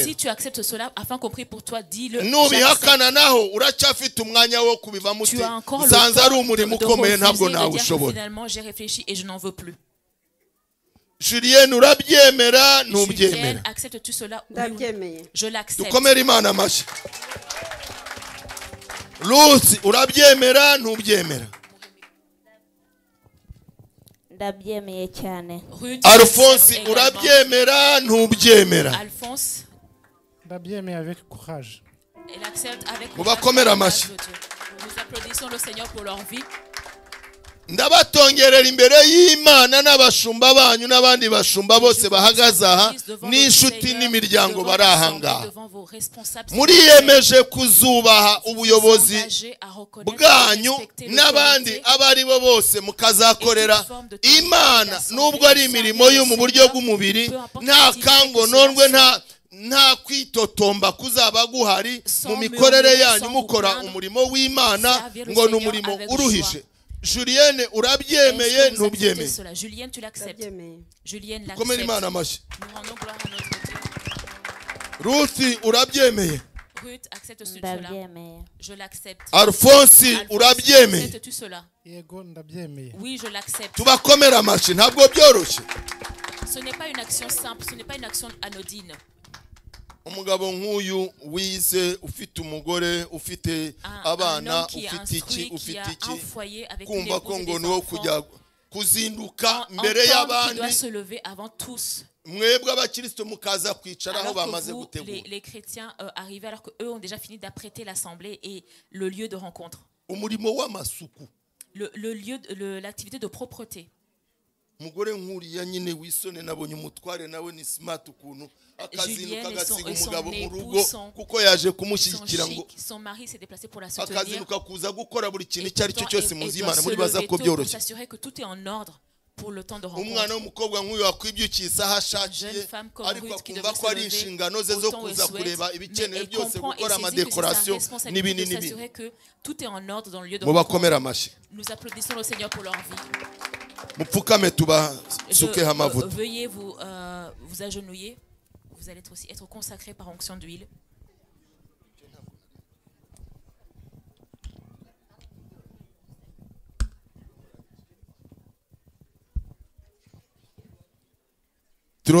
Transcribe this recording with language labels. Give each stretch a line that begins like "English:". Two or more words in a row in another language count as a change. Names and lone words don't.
French: Si tu acceptes cela afin qu'on prie pour toi, dis-le. Tu as encore le temps de refuser, de dire que finalement j'ai réfléchi et je n'en veux plus. Julienne, acceptes-tu cela? Je l'accepte.
Kinyarwanda: Ruth, urabyemera ntubyemera? Ndabyemeye cyane. Alphonse, urabyemera ntubyemera? Alphonse,
French: ndabyemeye avec courage. Elle accepte avec courage. Nous applaudissons le Seigneur pour leur vie.
Kinyarwanda: ndabatongerera imbere y'Imana n'abashumba banyu n'abandi bashumba bose bahagaze aha n'inshuti n'imiryango barahangaha. Muriyemeje kuzubaha ubuyobozi bwanyu n'abandi abari bo bose mukazakorera Imana nubwo ari imirimo yo mu buryo bw'umubiri, nta kangononwe, nta kwitotomba kuzaba guhari mu mikorere yanyu mukora umurimo w'Imana ngo ni umurimo uruhije. Julienne, urabyemeye ntubyemeye?
French: Julienne, tu l'acceptes. Julienne l'accepte.
Kinyarwanda: Komera Imana amashyi.
French: Nous rendons gloire à notre Dieu.
Kinyarwanda: Ruth, urabyemeye?
French: Ruth, acceptes-tu cela? Je l'accepte.
Kinyarwanda: Alphonse, urabyemeye?
French: Acceptes-tu cela?
Kinyarwanda: Yego, ndabyemeye.
French: Oui, je l'accepte.
Kinyarwanda: Tubakomera amashyi, ntabwo byoroshye.
French: Ce n'est pas une action simple, ce n'est pas une action anodine.
Kinyarwanda: Umugabo nk'uyu wize, ufite umugore, ufite abana, ufite iki, kumva ko ngo niwo kujya kuzinduka mbere y'abandi, mwebwe abakristo mukaza kwicara aho bamaze gutegura.
French: Les chrétiens arrivent alors que eux ont déjà fini d'apprêter l'assemblée et le lieu de rencontre.
Kinyarwanda: Umurimo w'amasuku,
French: le lieu, l'activité de propreté.
Kinyarwanda: Mugore nkuriya nyine wisone nabonye umutware nawe ni smart ukuntu akazinuka agasiga umugabo mu rugo kuko yaje kumushyigikira ngo
French: son mari s'est déplacé pour la soutenir,
Kinyarwanda: akazinuka kuza gukora buri kintu cyari cyo cyose muzimana muri baza ko byoroshye.
French: S'assurer que tout est en ordre pour le temps de rencontre.
Kinyarwanda: Umwana w'umukobwa nk'uyu wakwibyukiye isaha ashakiye ariko akumva ko ari inshingano ze zo kuza kureba ibikenewe byose gukora amadekorasiyo n'ibinini n'ibindi. Mubakomere amashyi.
French: Nous applaudissons le Seigneur pour leur vie.
Kinyarwanda: Mupfukame tubasukeho amavuta.
French: Veuillez vous agenouiller. Vous allez aussi être consacrés par onction d'huile. Nous